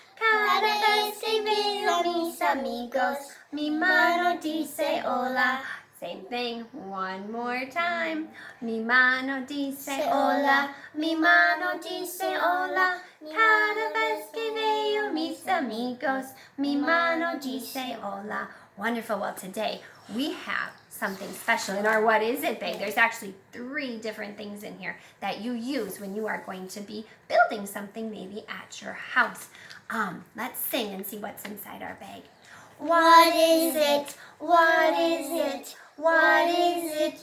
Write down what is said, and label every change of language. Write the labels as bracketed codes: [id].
[es] Cada vez que veo a mis amigos, mi mano dice hola. [en] Same thing, one more time. [es] Mi mano dice hola, mi mano dice hola. Cada vez que veo mis amigos, mi mano dice hola. [en] Wonderful. Well, today we have something special in our What Is It bag. There's actually 3 different things in here that you use when you are going to be building something maybe at your house. Let's sing and see what's inside our bag. What is it? What is it? What is it?